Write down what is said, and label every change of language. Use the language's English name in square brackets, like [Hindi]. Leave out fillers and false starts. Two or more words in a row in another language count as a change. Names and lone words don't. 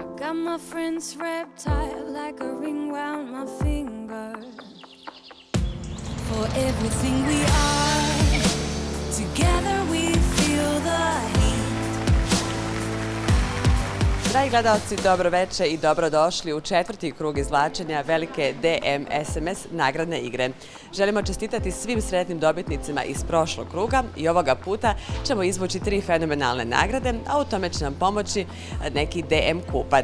[English] Got my friends wrapped tight like a ring round my finger. For everything we are, together we feel the heat. [Croatian] Dragi gledalci, dobro veče i dobrodošli u četvrti krug izvlačenja velike DM SMS nagradne igre. Želimo čestitati svim sretnim dobitnicima iz prošlog kruga i ovoga puta ćemo izvući 3 fenomenalne nagrade, a u tome će nam pomoći neki DM kupac.